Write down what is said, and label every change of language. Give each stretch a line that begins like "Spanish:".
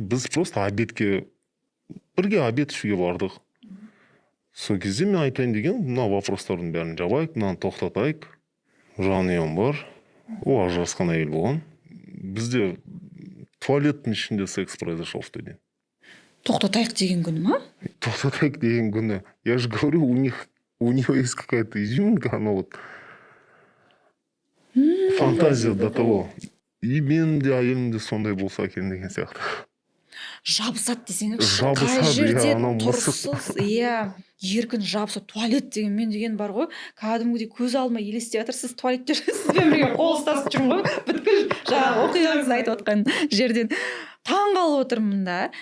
Kazakh: Біз просто бірге обед ішуге бардық. Сол кезде мен айтайын деген, мына вопростардың бәрін жабайық, мынаны тоқтатайық. Жанұям бар, ол ажырасқан әйел болған. Бізде туалеттің ішінде секс
Russian: произошел в тот день.
Kazakh: Тоқтатайық деген күні ма? Тоқтатайық деген күні.
Russian: Я же говорю, у него есть какая-то изюминка, она вот фантазия до того.
Kazakh: И мен де әйелім де сондай болса екен деген сияқты. Жабысады десеңіз, Жабысады, қай жерде иә, анау мысық. тұрсыз, иә, еркін жабысады. Туалет деген мен деген бар ғой, кәдімгідей көз алдыма елестеп жатыр, сіз туалетте жүрсіз бе, бірге қол ұстасып жүрмін ғой, бүткіл жаңағы оқиғаңызды айтып отқан жерден таң қалып отырмын да.